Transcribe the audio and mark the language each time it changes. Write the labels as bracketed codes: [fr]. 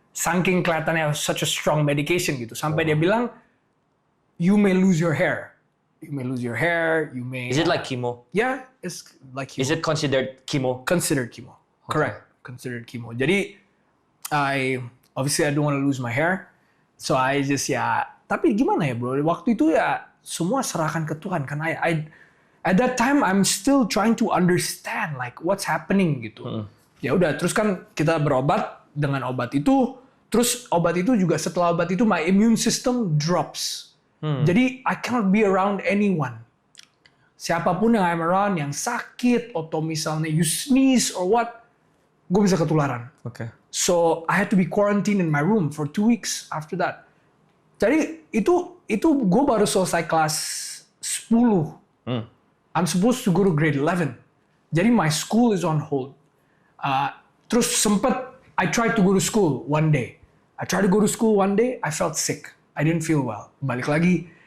[id] Saking kelihatannya [en] such a strong medication [id] gitu. Sampai dia bilang, [en] you may lose your hair. You may lose your hair. You may. Is it like chemo? Yeah, it's like chemo. Is it considered chemo? Considered chemo. Okay. Correct. Considered chemo. Jadi, obviously I don't want to lose my hair. So I just [id] tapi gimana ya bro? Waktu itu ya semua serahkan ke Tuhan kan. [en] At that time I'm still trying to understand like what's happening gitu. [id] Ya udah, terus kan kita berobat dengan obat itu. Terus obat itu juga setelah obat itu [en] my immune system drops. Jadi I cannot be around anyone. [id] Siapapun yang [en] I'm around [id] yang sakit atau misalnya [en] you sneeze or what, [id] gue bisa ketularan. [en] Okay. So I had to be quarantined in my room for 2 weeks after that. [id] Jadi itu gue baru selesai kelas 10. [en] I'm supposed to go to grade 11. Jadi my school is on hold. [id] Terus sempet [en] I tried to go to school one day. I felt sick. I didn't feel well. [id] Balik lagi.